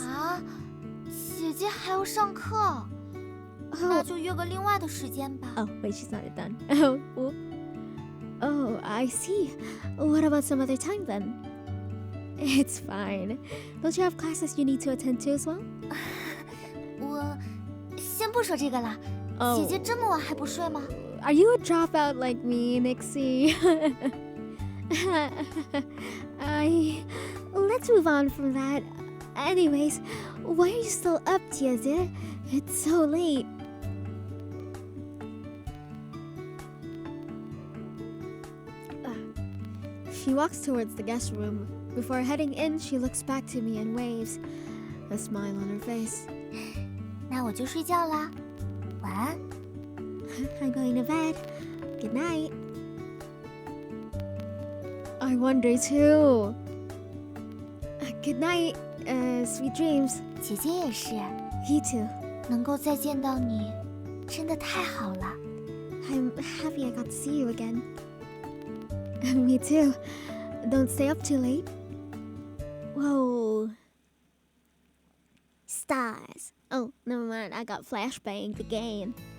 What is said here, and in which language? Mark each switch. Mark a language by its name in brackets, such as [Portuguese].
[Chinese] 啊，姐姐还要上课，那就约个另外的时间吧。 [English] Oh, wait, she's not done. Oh, I see. What about some other time then? It's fine. Don't you have classes you need to attend to as well? [Chinese] 我先不说这个了。 [English] Oh. [Chinese] 姐姐这么晚还不睡吗？ [English] Are you a dropout like me, Nixie? Let's move on from that. Anyways, why are you still up, Tiazi? It's so late. She walks towards the guest room. Before heading in, she looks back to me and waves, a smile on her face. [Chinese] 那我就睡觉啦，晚安。 [English] I'm going to bed. Good night. I wonder too. Good night, sweet dreams. [Chinese] 姐姐也是， [English] You too. [Chinese] 能够再见到你，真的太好了。 [English] I'm happy I got to see you again. Me too. Don't stay up too late. Whoa. Stars. Oh, never mind. I got flashbanged again.